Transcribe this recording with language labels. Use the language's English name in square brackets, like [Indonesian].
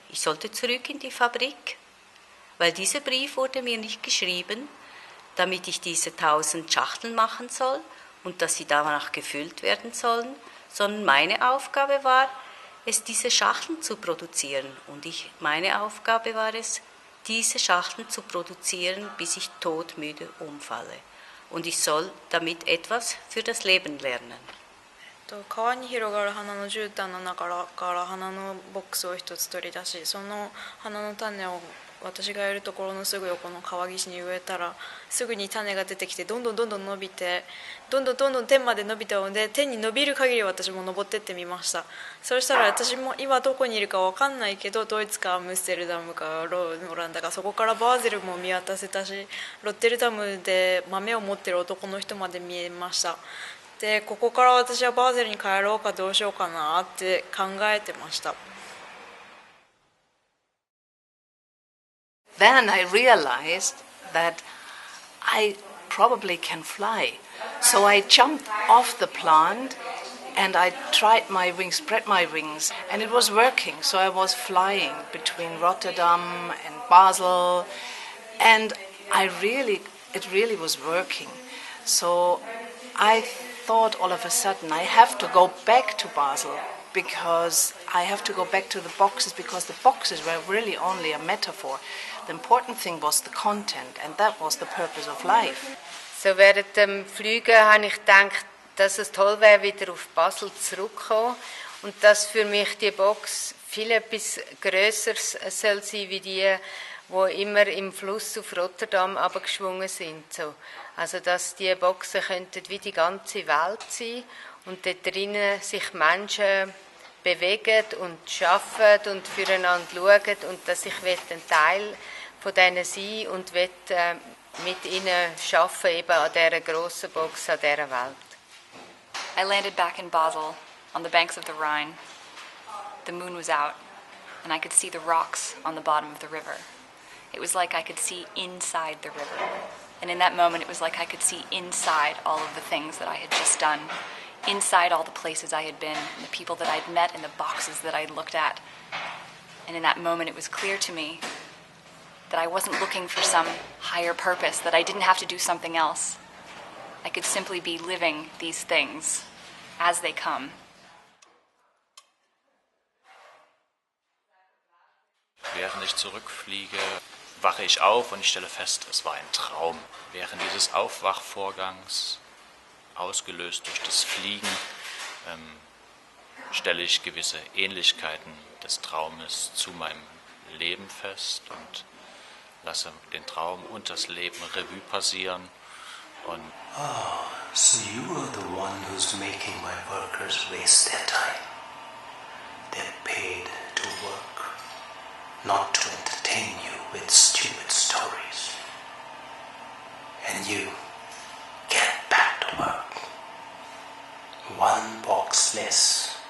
[German] Ich sollte zurück in die Fabrik, weil dieser Brief wurde mir nicht geschrieben, damit ich diese 1.000 Schachteln machen soll und dass sie danach gefüllt werden sollen, sondern meine Aufgabe war es, diese Schachteln zu produzieren. Und meine Aufgabe war es, diese Schachteln zu produzieren, bis ich todmüde umfalle. Und ich soll damit etwas für das Leben lernen. [Japanese] 川に広がる花の絨毯の中から花のボックスを一つ取り出し、その花の種を私がいるところのすぐ横の川岸に植えたら、すぐに種が出てきてどんどん伸びて、どんどん天まで伸びたので、天に伸びる限り私も登ってってみました。そしたら私も今どこにいるか分かんないけど、ドイツかアムステルダムかオランダか、そこからバーゼルも見渡せたし、ロッテルダムで豆を持ってる男の人まで見えました。でここから私はバーゼルに帰ろうかどうしようかなって考えてました。 [English] Then I realized that I probably can fly. So I jumped off the plant and I tried my wings, spread my wings, and it was working. So I was flying between Rotterdam and Basel, and it really was working. So I thought all of a sudden I have to go back to Basel because I have to go back to the boxes because the boxes were really only a metaphor. The important thing was the content, and that was the purpose of life. [German] So während dem Fliegen habe ich gedacht, dass es toll wäre, wieder auf Basel zurückzukommen und dass für mich die Box viel etwas Grösseres soll sein wie die immer im Fluss auf Rotterdam abgeschwungen sind. So. Also dass die Boxen könnten wie die ganze Welt sein und dort drinnen sich Menschen bewegen und arbeiten und füreinander schauen und dass ich ein Teil von denen sein und mit ihnen arbeiten eben an dieser grossen Box, an dieser Welt. [English] I landed back in Basel, on the banks of the Rhine. The moon was out, and I could see the rocks on the bottom of the river. It was like I could see inside the river. And in that moment, it was like I could see inside all of the things that I had just done, inside all the places I had been, and the people that I'd met, and the boxes that I'd looked at. And in that moment, it was clear to me that I wasn't looking for some higher purpose, that I didn't have to do something else. I could simply be living these things as they come. [German] Während ich zurückfliege, wache ich auf und ich stelle fest, es war ein Traum. Während dieses Aufwachvorgangs, ausgelöst durch das Fliegen, stelle ich gewisse Ähnlichkeiten des Traumes zu meinem Leben fest und lasse den Traum und das Leben Revue passieren. Und [English] so you are the one who's making my workers waste their time. They're paid to work, not to entertain you with stupid stories. And you get back to work. One box less.